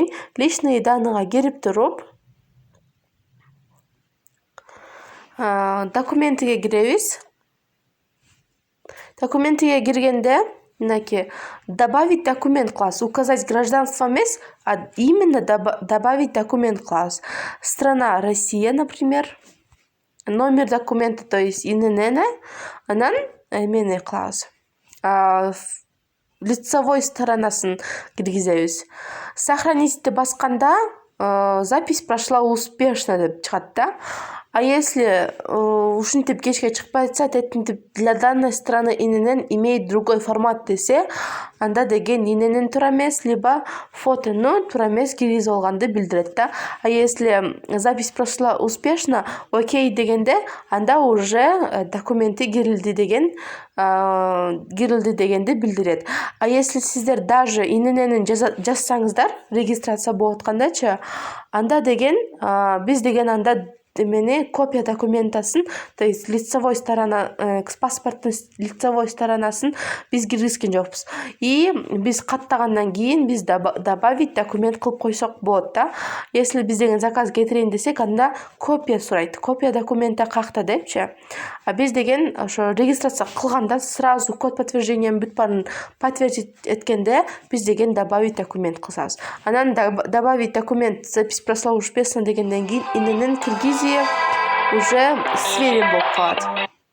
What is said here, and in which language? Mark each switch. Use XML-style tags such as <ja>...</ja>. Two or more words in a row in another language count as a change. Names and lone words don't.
<ru>Личные данныйга</ru> <ky>кирип туруп, документиге киребиз. Документиге киргенде, мынакей,</ky> <ru>добавить документ</ru> <ky>кылабыз.</ky> <ru>Указать гражданство эмес, а именно добавить документ кылабыз. Страна Россия, например. Номер документа, то есть иненени.</ru> <ky>Анан эмени кылабыз.</ky> <ru>Лицевой сторонасын</ru> <ky>киргизебиз. Сохранить басканда</ky> <ru>запись прошла успешно</ru> <ky>деп чыгат да.</ky> <ru>А если</ru> <ky>ушинтип кечке чыкпай атса,</ky> <ru>для данной страны иненен имеет другой формат</ru> <ky>десе, анда деген иненен туура эмес, либо фотону туура эмес киргизип алганды билдирет да.</ky> <ru>А если запись прошла успешно,</ru> <ky>окей дегенде, анда уже документи кирилди дегенди билдирет.</ky> <ru>А если</ru> <ky>сиздер даже инененин жазсаңыздар, регистрация болуп аткандачы, анда деген биз деген анда эмени</ky> <ru>копия документасын, то есть лицевой сторона,</ru> <ky>паспорттун</ky> <ru>лицевой сторонасын</ru> <ky>биз киргизген жокпуз. И биз каттагандан кийин биз</ky> <ru>добавить документ</ru> <ky>кылып койсок болот да. Если биз деген заказ кетирейин десек, анда копия сурайт.</ky> <ru>Копия документа</ru> <ky>каякта депчи. А биз деген ошо регистрация кылганда</ky> <ru>сразу код подтверждениянын</ru> <ky>бүт баарын подтвердить эткенде биз деген</ky> <ru>добавить документ</ru> <ky>кылсабыз. Анан</ky> <ru>добавить документ, запись прошла успешно</ru> <ky>дегенден кийин иненен киргизип уже сверим болуп калат.</ky>